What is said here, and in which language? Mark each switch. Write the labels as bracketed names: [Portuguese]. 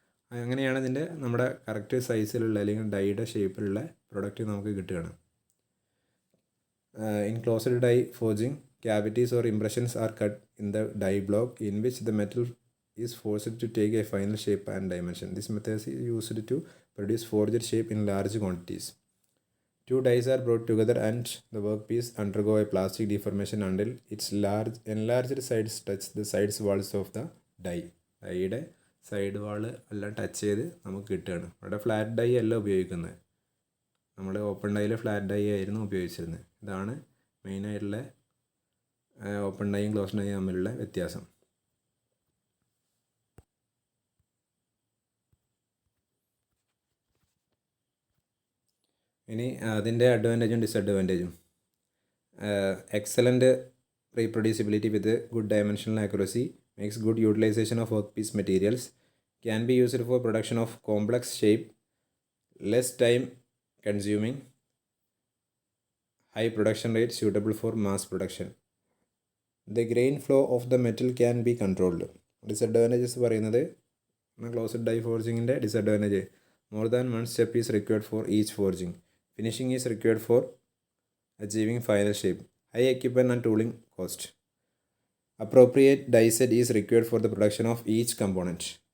[Malayalam] അങ്ങനെയാണ് ഇതിൻ്റെ നമ്മുടെ കറക്റ്റ് സൈസിലുള്ള അല്ലെങ്കിൽ ഡൈയുടെ ഷേപ്പിലുള്ള പ്രൊഡക്റ്റ് നമുക്ക് കിട്ടുകയാണ്. [English] In closed die forging, cavities or impressions are cut in the die block in which the metal is forced to take a final shape and dimension. This method is used to produce forged shape in large quantities. Two dies are brought together and the workpiece undergo a plastic deformation until its enlarged sides touch the sides walls of the die. [Malayalam] ഡൈയുടെ side വാള് എല്ലാം touch ചെയ്ത് നമുക്ക് കിട്ടുകയാണ്. അവിടെ flat dye അല്ല ഉപയോഗിക്കുന്നത്, നമ്മൾ open ഡൈയിൽ flat dye ആയിരുന്നു ഉപയോഗിച്ചിരുന്നത്. ഇതാണ് മെയിനായിട്ടുള്ള ഓപ്പൺ ഡൈയും ക്ലോസ്ഡ് ഡൈയും തമ്മിലുള്ള വ്യത്യാസം. ഇനി അതിൻ്റെ അഡ്വാൻറ്റേജും ഡിസഡ്വാൻറ്റേജും. [English] Excellent reproducibility with good dimensional accuracy, makes good utilization of work piece materials, can be used for production of complex shape, less time consuming, high production rate, suitable for mass production. The grain flow of the metal can be controlled. [Malayalam] Disadvantages പറയുന്നത്, closed dye ഫോർജിങ്ങിൻ്റെ disadvantage: [English] More than one step is required for each forging, finishing is required for achieving final shape, high equipment and tooling cost, appropriate die set is required for the production of each component.